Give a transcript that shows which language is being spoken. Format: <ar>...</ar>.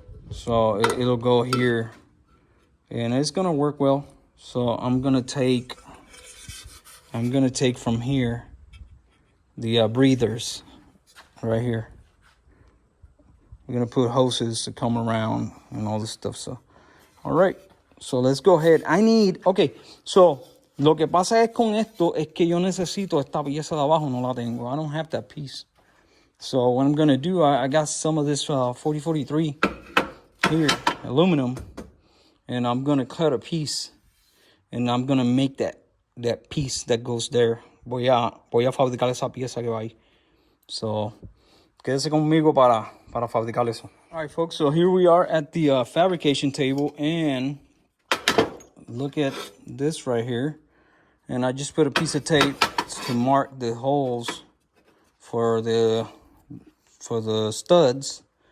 <en>So it'll go here, and it's gonna work well. So I'm gonna take from here the breathers right here. We're gonna put hoses to come around and all this stuff. So, all right. So let's go ahead. Okay.</en> <es>So lo que pasa es con esto es que yo necesito esta pieza de abajo, no la tengo.</es> <en>I don't have that piece. So what I'm going to do, I got some of this 4043 here, aluminum, and I'm going to cut a piece, and I'm going to make that piece that goes there.</en> <es>Voy a fabricar esa pieza que va ahí. So quédese conmigo para fabricar eso.</es> <en>All right, folks, so here we are at the fabrication table, and look at this right here. And I just put a piece of tape to mark the holes for the studs.</en>